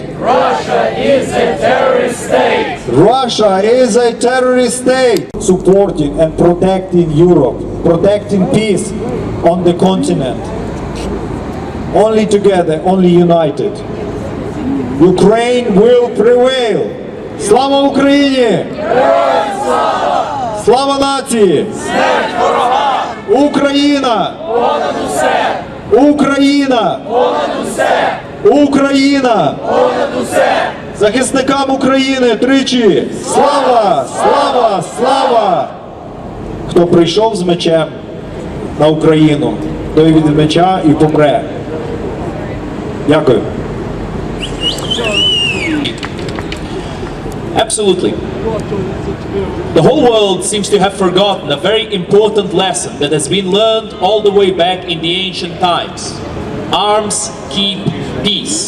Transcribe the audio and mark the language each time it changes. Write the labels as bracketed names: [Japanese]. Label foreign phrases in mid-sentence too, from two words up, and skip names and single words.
[English] Russia is a terrorist state! Russia is a terrorist state. Supporting and protecting Europe, protecting peace on the continent. Only together, only united. Ukraine will prevail. [Ukrainian] Слава Україні! Слава нації! Смерть ворогам! Україна! Понад усе! Україна! Понад усе! Україна! Понад усе! Захисникам України тричі! Слава! Слава! Слава! Хто прийшов з мечем на Україну, той від меча і помре. Дякую. [English] Absolutely. The whole world seems to have forgotten a very important lesson that has been learned all the way back in the ancient times. Arms keep peace.